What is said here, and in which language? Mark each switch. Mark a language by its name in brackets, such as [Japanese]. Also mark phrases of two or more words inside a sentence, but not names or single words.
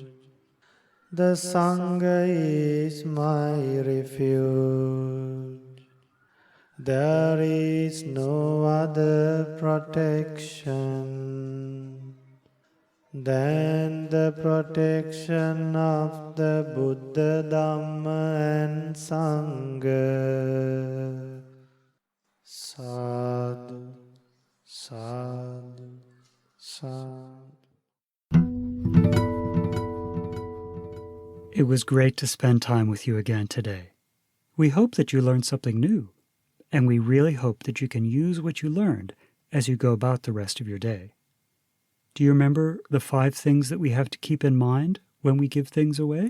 [English] The Sangha is my refuge. There is no other protection than the protection of the Buddha, Dhamma and Sangha. [Pali] Sadhu, sadhu, sadhu. [English] It was great to spend time with you again today. We hope that you learned something new, and we really hope that you can use what you learned as you go about the rest of your day. Do you remember the 5 things that we have to keep in mind when we give things away?